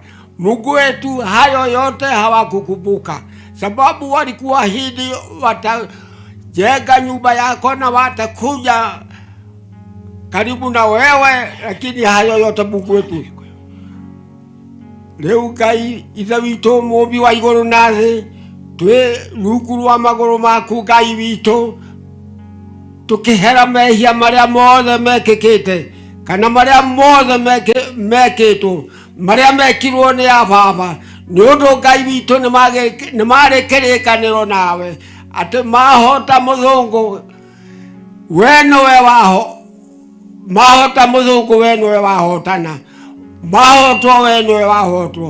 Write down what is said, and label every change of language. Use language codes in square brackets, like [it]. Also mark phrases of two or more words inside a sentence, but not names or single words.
[sw] Mungu wetu, hayo yote hawakukumbuka, sababu walikuahidi watajenga nyumba yako na watakuja karibu na wewe, lakini hayo yote Mungu wetu. [ki] Leo Ngai ithe witũ mũmbi wa igũrũ na thĩ, twĩ rungu rwa magũrũ maku Ngai witũ, tukĩhera mehia marĩa mothe mekĩkĩte kana marĩa mothe mekĩtwo marĩa mekirwo nĩ ababa, nĩ ũndũ Ngai witũ nĩ marĩ kĩrĩkanĩro nawe atĩ mahota mũthũngũ we nĩwe mahota mũthũngũ we nĩwe wahotana, mahotwo we nĩwe wahotwo.